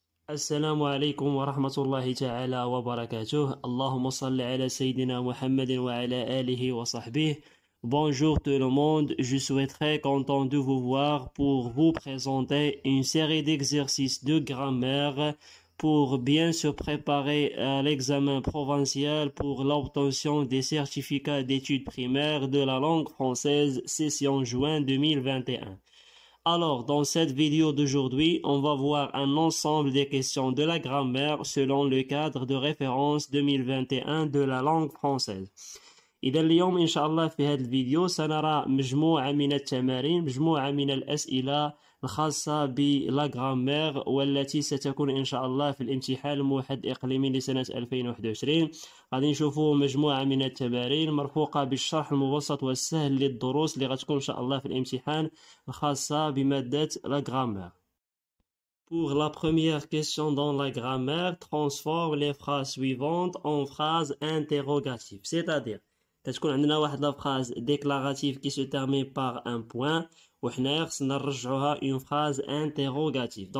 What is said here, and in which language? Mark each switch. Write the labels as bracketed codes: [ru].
[ar] السلام عليكم ورحمة الله تعالى وبركاته. اللهم صل على سيدنا محمد وعلى آله وصحبه. [fr] Bonjour tout le monde, je suis très content de vous voir pour vous présenter une série d'exercices de grammaire pour bien se préparer à l'examen provincial pour l'obtention des certificats d'études primaires de la langue française session juin 2021. Alors, dans cette vidéo d'aujourd'hui, on va voir un ensemble des questions de la grammaire selon le cadre de référence 2021 de la langue française. [ar] إذا اليوم إن شاء الله في هذا الفيديو سنرى مجموعة من التمارين، مجموعة من الأسئلة الخاصة بالغرامير والتي ستكون إن شاء الله في الامتحان الموحد الإقليمي لسنة 2021. غادي نشوفوا مجموعة من التمارين مرفوقة بالشرح المبسط والسهل للدروس اللي غتكون إن شاء الله في الامتحان الخاصة بمادة الغرامير. [fr] Pour la première question dans la grammaire, transforme les phrases suivantes en phrases interrogatives, c'est-à-dire [ar] تكون عندنا واحد [fr] لا phrase déclarative qui se termine par un point [ar] وحنايا خصنا نرجعوها [fr] une phrase interrogative.